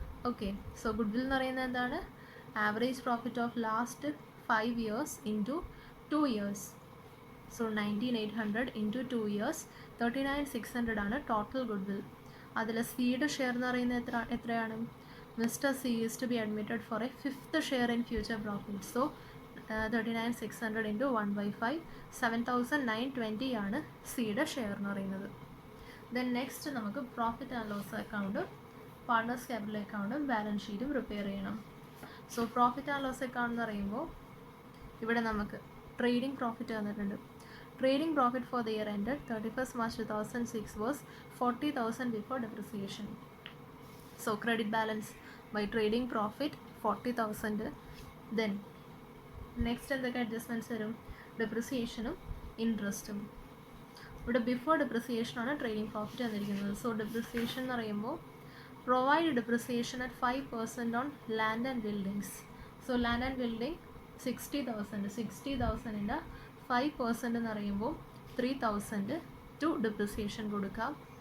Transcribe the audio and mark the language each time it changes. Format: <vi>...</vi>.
<ml>Okay, so good will എന്ന് പറയുന്നത് എന്താണ്?</ml> <en>Average profit of last 5 years × 2 years.</en> <ml>So 19,800 × 2 years 39,600 ആണ് ടോട്ടൽ ഗുഡ് വിൽ. അതിൽ സിയുടെ ഷെയർ എന്ന് പറയുന്നത് എത്രയാണ്?</ml> <en>Mr. C is to be admitted for a 5th share in future profit.</en> <ml>So 39,600 × 1/5 7,920 ആണ് സിയുടെ ഷെയർ എന്ന് പറയുന്നത്. ദെൻ നെക്സ്റ്റ് നമുക്ക് പ്രോഫിറ്റ് ആൻഡ് ലോസ് അക്കൗണ്ടും പാർട്ട്നേഴ്സ് ക്യാപിറ്റൽ അക്കൗണ്ടും ബാലൻസ് ഷീറ്റും പ്രിപ്പയർ ചെയ്യണം. So profit and loss account എന്ന് പറയുമ്പോൾ ഇവിടെ നമുക്ക് ട്രേഡിംഗ് പ്രോഫിറ്റ് തന്നിട്ടുണ്ട്.</ml> <en>Trading profit for the year ended 31st March 2006 was 40,000 before depreciation. So credit balance by trading profit 40,000. Then next</en> <ml>എന്തൊക്കെ അഡ്ജസ്റ്റ്മെൻറ്റ്സ് വരും? ഡെപ്രിസിയേഷനും ഇൻട്രസ്റ്റും. ഇവിടെ ബിഫോർ ഡെപ്രിസിയേഷൻ ആണ് ട്രേഡിംഗ് പ്രോഫിറ്റ് തന്നിരിക്കുന്നത്. സോ ഡെപ്രിസിയേഷൻ എന്ന് പറയുമ്പോൾ</ml> <en>Provide depreciation at 5% on land and buildings.</en> <ml>So land and building 60,000. 60,000ൻ്റെ 5% എന്ന് പറയുമ്പോൾ 3,000 to depreciation കൊടുക്കാം.</ml>